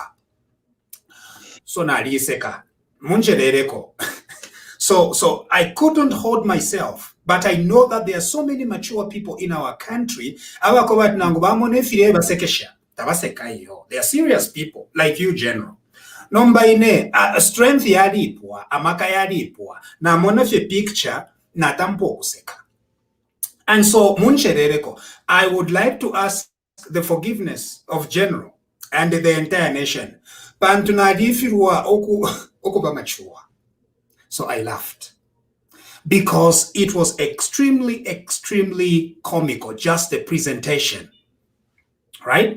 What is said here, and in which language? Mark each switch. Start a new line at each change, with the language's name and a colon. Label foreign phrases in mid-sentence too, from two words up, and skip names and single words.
Bemba: So nariseka. Muncherereko.
English: So I couldn't hold myself, but I know that there are so many mature people in our country. They are serious people, like you, General.
Bemba: Number ine, strength yalipwa, amaka yalipwa, na monafe picture, na tampo kuseka.
English: And so, Muncherereko, I would like to ask the forgiveness of General and the entire nation.
Bemba: Pantunadifirwa okuba mature.
English: So I laughed, because it was extremely, extremely comical, just the presentation, right?